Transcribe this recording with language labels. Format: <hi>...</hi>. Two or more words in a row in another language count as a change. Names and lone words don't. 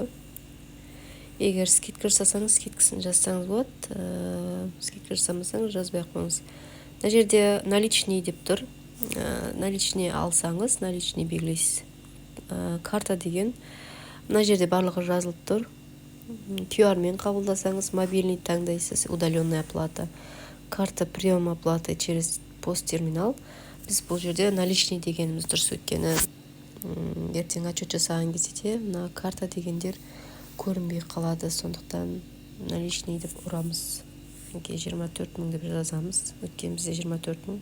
<kk>Егер скидка жасасаңыз, скидкасын жазсаңыз болады. Скидка жасамасаңыз жазбай қойыңыз. Мына жерде наличный деп тұр. Наличный алсаңыз, наличный белгілейсіз. Карта деген мына жерде барлығы жазылып тұр. QR мен қабылдасаңыз, мобильный таңдайсыз,</kk> <ru>удаленная оплата. Карта прием оплаты через посттерминал.</ru> <kk>Біз бұл жерде наличный дегеніміз дұрыс, өйткені ертең отчет жасаған кезде мына карта дегендер көрінбей қалады. Сондықтан наличный деп ұрамыз. 24 мың деп жазамыз. Өткен бізде 24 мың.</kk>